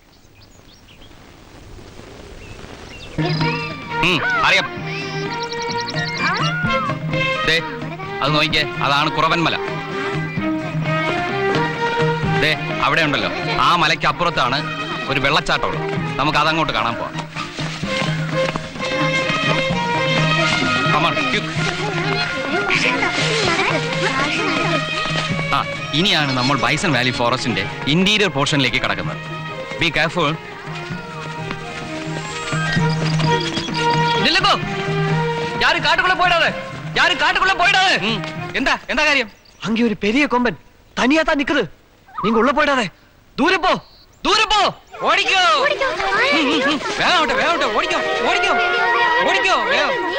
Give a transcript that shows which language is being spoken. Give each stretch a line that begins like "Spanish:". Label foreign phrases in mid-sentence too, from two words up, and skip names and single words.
Malayalam: അറിയാം. ദേ, അത് നോക്കിക്കേ, അതാണ് കുറവൻമല. ദേ, അവിടെ ഉണ്ടല്ലോ, ആ മലയ്ക്ക് അപ്പുറത്താണ് ഒരു വെള്ളച്ചാട്ടമുള്ളത്. നമുക്ക് അതങ്ങോട്ട് കാണാൻ പോവാം.
English: Come on, quick.
Malayalam: ആ, ഇനിയാണ് നമ്മൾ ബൈസൺ വാലി ഫോറസ്റ്റിന്റെ ഇന്റീരിയർ പോർഷനിലേക്ക് കടക്കുന്നത്.
English: be careful.
Malayalam: എന്താ എന്താ കാര്യം?
Tamil: அங்கே ஒரு பெரிய கொம்பன் தனியா தான் நிக்குது. நீங்க உள்ள போயிடாதே, தூர போ, தூர போ.
Malayalam: ഓടിക്കോ, വേഗം വേഗം ഓടിക്കോ, ഓടിക്കോ, ഓടിക്കോ, വേഗം.